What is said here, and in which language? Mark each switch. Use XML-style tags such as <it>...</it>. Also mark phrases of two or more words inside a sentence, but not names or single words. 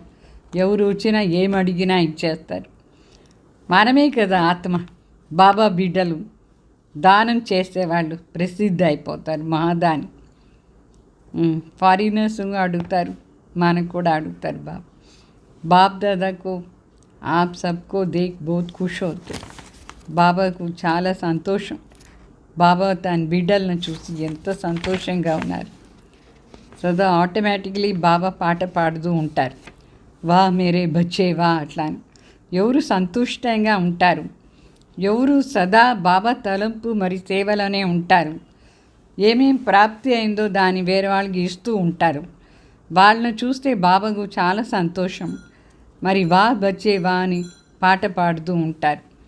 <te>ఎవరు వచ్చినా ఏమడిగినా ఇచ్చేస్తారు. మనమే కదా ఆత్మ, బాబా బిడ్డలు దానం చేసేవాళ్ళు ప్రసిద్ధి అయిపోతారు, మహాదాని. ఫారినర్స్ అడుగుతారు, మనకు కూడా అడుగుతారు.</te> <hi>బాప్ దాదాకు आप सबको देख बहुत खुश అవుతే.</hi> <te>బాబాకు చాలా సంతోషం. బాబా తన బిడ్డలను చూసి ఎంత సంతోషంగా ఉన్నారు. సదా ఆటోమేటిక్లీ బాబా పాట పాడుతూ ఉంటారు,</te> <hi>वाह मेरे बच्चे वाह</hi> <te>అట్లా అని. ఎవరు సంతుష్టంగా ఉంటారు, ఎవరు సదా బాబా తలంపు మరి సేవలోనే ఉంటారు, ఏమేం ప్రాప్తి అయిందో దాన్ని వేరే వాళ్ళకి ఇస్తూ ఉంటారు, వాళ్ళని చూస్తే బాబాకు చాలా సంతోషం. మరి</te> <hi>वाह बच्चे वाह</hi> <te>అని పాట పాడుతూ ఉంటారు.</te>